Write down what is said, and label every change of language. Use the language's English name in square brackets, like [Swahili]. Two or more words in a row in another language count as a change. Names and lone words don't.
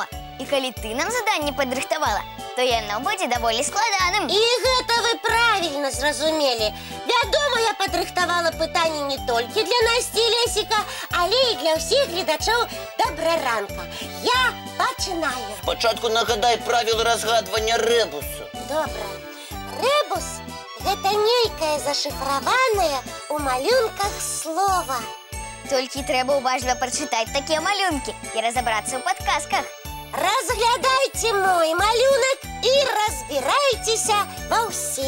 [Ukrainian] І коли ти нам задання підрихтувала, то яно буде доволі складаним. І гэта ви правильно зрозуміли. Вядома, я підрихтувала питання не тільки для Насті і Лесика, але й для всіх глядачів «Доброго ранку». Я починаю. Спочатку нагадай правила розгадування ребусу. [Belarusian] Добра. Рэбус – гэта нейкае зашифраванае у малюнках слова. Толькі трэба уважліва прачытаць такія малюнкі і разабрацца ў падказках. Разглядайце мой малюнак і разбірайцеся ва ўсім.